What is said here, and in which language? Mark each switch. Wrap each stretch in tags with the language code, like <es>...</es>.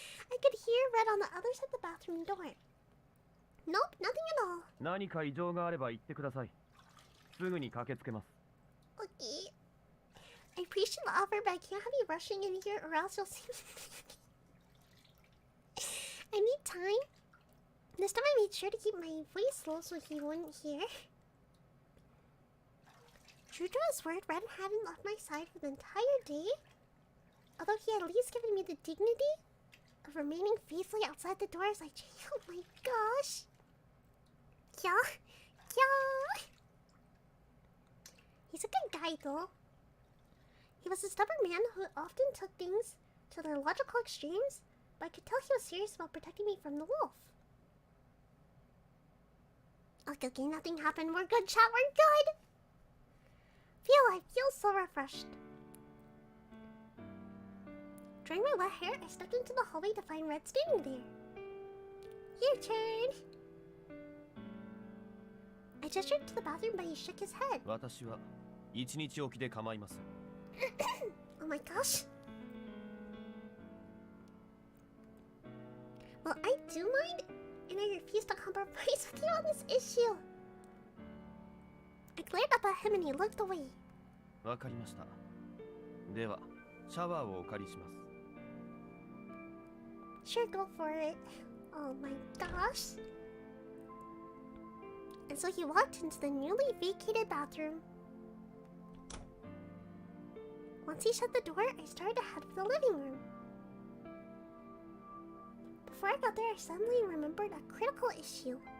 <en>I could hear Red on the other side of the bathroom door. Nope, nothing at all.</en> <ja>何か異常があれば言ってください。すぐに駆けつけます。</ja> <en>Okay. I appreciate the offer, but I can't have you rushing in here or else you'll see me. I need time. This time I made sure to keep my voice low so he wouldn't hear. True to his word, Red hadn't left my side for the entire day. Although he had at least given me the dignity of remaining faithfully outside the door as I changed. Oh my gosh. Yeah. Yeah. He's a good guy though. He was a stubborn man who often took things to their logical extremes, but I could tell he was serious about protecting me from the wolf. Okay, nothing happened. We're good, chat. We're good. I feel so refreshed. Drying my wet hair, I stepped into the hallway to find Red standing there. Your turn. I gestured to the bathroom, but he shook his head.</en> <ja>私は一日おきで構いません。</ja> <en>Oh my gosh. Well, I do mind, and I refuse to compromise with you on this issue. I glared up at him and he looked away.</en> <ja>わかりました。では、シャワーをお借りします。</ja> <en>Sure, go for it. Oh my gosh. And so he walked into the newly vacated bathroom. Once he shut the door, I started to head for the living room. Before I got there, I suddenly remembered a critical issue.</en>